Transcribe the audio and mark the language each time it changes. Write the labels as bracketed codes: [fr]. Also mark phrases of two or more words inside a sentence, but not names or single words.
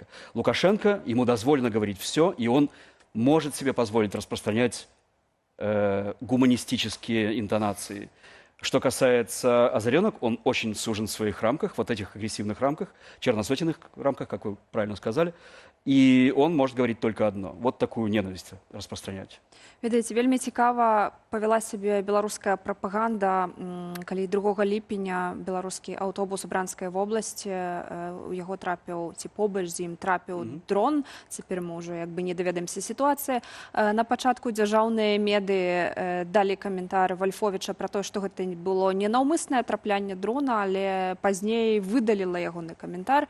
[ru] Лукашенко, ему дозволено говорить все, и он может себе позволить распространять гуманистические интонации. Что касается Озаренок, он очень сужен в своих рамках, вот этих агрессивных рамках, черносотенных рамках, как вы правильно сказали. И он может говорить только одно. Вот такую ненависть распространять. [be] Ведаеце, вельмі цікава павяла сябе беларуская прапаганда, калі 2 ліпеня беларускі аўтобус у Бранскай вобласці, у яго трапіў, ці побач з ім трапіў дрон. Цяпер мы ўжо як бы не даведаемся сітуацыі. На пачатку дзяржаўныя меды далі каментар Вальфовіча пра тое, што гэта было ненаўмыснае траплянне дрона, але пазней выдаліла ягоны каментар.